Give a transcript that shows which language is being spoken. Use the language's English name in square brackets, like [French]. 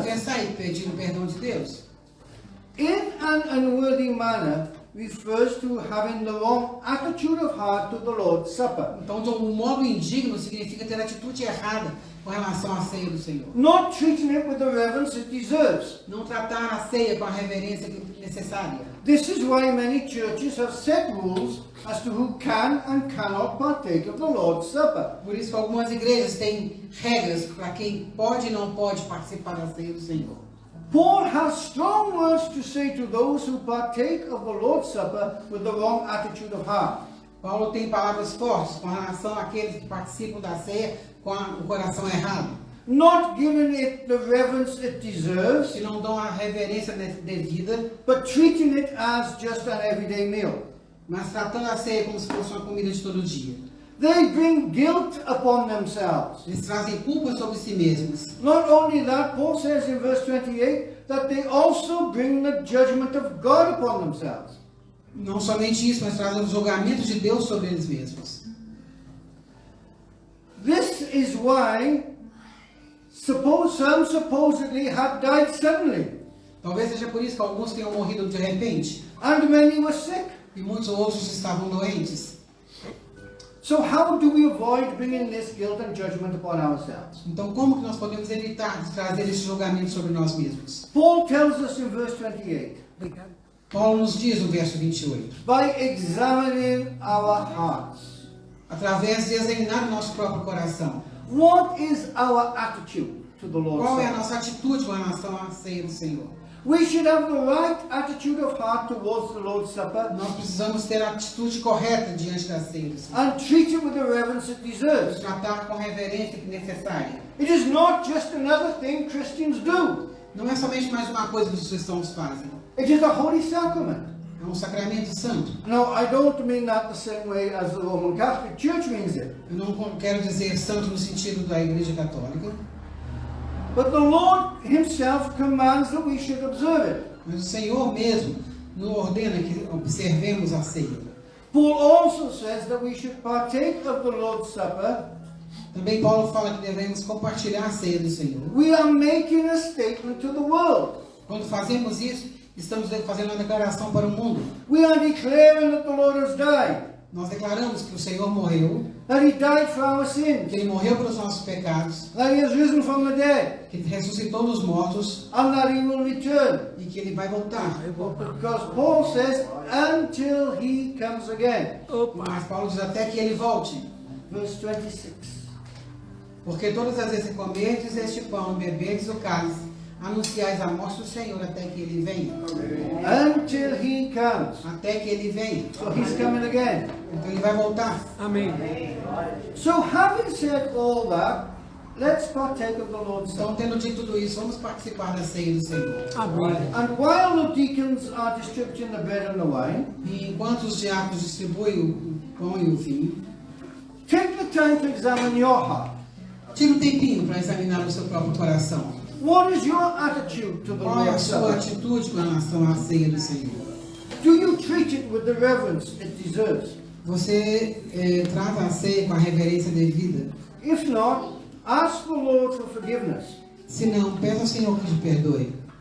[Portuguese] confessar e pedir o perdão de Deus. [English] In an unworthy manner refers to having the wrong attitude of heart to the Lord's Supper. [Portuguese] Então, de um modo indigno significa ter atitude errada com relação à ceia do Senhor. [English] Not treating it with the reverence it deserves. [Portuguese] Não tratar a ceia com a reverência necessária. [English] This is why many churches have set rules as to who can and cannot partake of the Lord's Supper. [Portuguese] Por isso que algumas igrejas têm regras para quem pode e não pode participar da ceia do Senhor. [English] Paul has strong words to say to those who partake of the Lord's Supper with the wrong attitude of heart. [Portuguese] Paulo tem palavras fortes com relação àqueles que participam da ceia com o coração errado. [English] Not giving it the reverence it deserves, [Portuguese] Que não dão a reverência devida, [English] but treating it as just an everyday meal. [Portuguese] mas tratando a ceia como se fosse uma comida de todo dia. [English] They bring guilt upon themselves. [Portuguese] Eles trazem culpa sobre si mesmos. [English] Not only that, Paul says in verse 28 that they also bring the judgment of God upon themselves. [Portuguese] Não somente isso, mas trazem o julgamento de Deus sobre eles mesmos. [English] This is why some supposedly had died suddenly, [Portuguese] Talvez seja por isso que alguns tenham morrido de repente, [English] and many were sick. [Portuguese] e muitos outros estavam doentes. [English] So how do we avoid bringing this guilt and judgment upon ourselves? [Portuguese] Então, como que nós podemos evitar de trazer esse julgamento sobre nós mesmos? [English] Paul tells us in verse 28, [Portuguese] Obrigado. Paulo nos diz no verso 28, [English] by examining our hearts. [Portuguese] através de examinar o nosso próprio coração. [English] What is our attitude to the Lord's [Portuguese] Qual é a [English] Supper? [Portuguese] nossa atitude com relação à ceia do Senhor? [English] We should have the right attitude of heart towards the Lord's Supper [Portuguese] Nós precisamos ter a atitude correta diante da ceia do Senhor. [English] and treat it with the reverence it deserves. [Portuguese] Tratar com a reverência que é necessária. [English] It is not just another thing Christians do. [Portuguese] Não é somente mais uma coisa que os cristãos fazem. [English] It is a holy sacrament. [Portuguese] É um sacramento santo. [English] Now, I don't mean that the same way as the Roman Catholic Church means it. [Portuguese] Eu não quero dizer santo no sentido da Igreja Católica, [English] But the Lord Himself commands that we should observe it. [Portuguese] mas o Senhor mesmo nos ordena que observemos a ceia. [English] Paul also says that we should partake of the Lord's Supper. [Portuguese] Também Paulo fala que devemos compartilhar a ceia do Senhor. [English] We are making a statement to the world. [Portuguese] Quando fazemos isso, estamos fazendo uma declaração para o mundo. [English] We are declaring that the Lord has died, [Portuguese] Nós declaramos que o Senhor morreu, [English] that He died for our [Portuguese] que [English] sins, [Portuguese] Ele morreu pelos nossos pecados, [English] that He has risen from the dead, [Portuguese] que Ele ressuscitou dos mortos [English] and that He will return. [Portuguese] e que Ele vai voltar. Eu vou para. [English] Because Paul says, until He comes again. [Portuguese] Opa. Mas Paulo diz até que Ele volte. [English] Verse 26. [Portuguese] Porque todas as vezes que comerdes este pão e beberdes o cálice, anunciais a morte do Senhor até que Ele venha. [English] Until He comes. [Portuguese] Até que Ele venha. [English] So He's coming again. [Portuguese] Então Ele vai voltar. Amém. [English] So having said all that, let's partake of the Lord's [Portuguese] Então, tendo dito tudo isso, vamos participar da ceia do Senhor. Amém. [English] And while the deacons are distributing the bread and the wine, [Portuguese] E enquanto os diáconos distribuem o pão e o vinho, [English] take the time to examine your heart. [Portuguese] tira um tempinho para examinar o seu próprio coração. [English] What is your attitude to the [Portuguese] Qual é a [English] Lord's [Portuguese] sua [English] Supper? [Portuguese] atitude com relação à ceia do Senhor? [English] Do you treat it with the reverence it deserves? [Portuguese] Você trata a ceia com a reverência devida? [English] If not, ask the Lord for forgiveness [Portuguese] Se não, peça ao Senhor que te perdoe.